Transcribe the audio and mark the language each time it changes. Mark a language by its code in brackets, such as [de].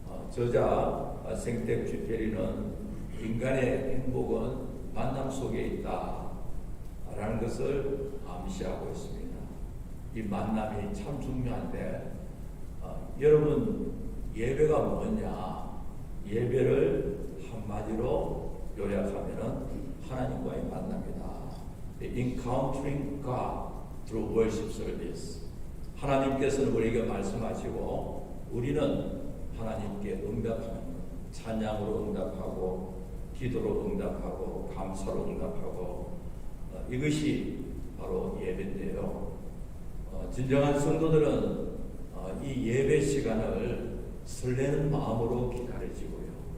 [ko] 저자 생텍쥐페리는 인간의 행복은 만남 속에 있다 라는 것을 암시하고 있습니다. 이 만남이 참 중요한데 여러분 예배가 뭐냐? 예배를 한마디로 요약하면은 하나님과의 만남이다. [en] Encountering God through worship service. [ko] 하나님께서는 우리에게 말씀하시고 우리는 하나님께 응답하는 찬양으로 응답하고 기도로 응답하고 감사로 응답하고 이것이 바로 예배인데요. 진정한 성도들은 이 예배 시간을 설레는 마음으로 기다려지고요.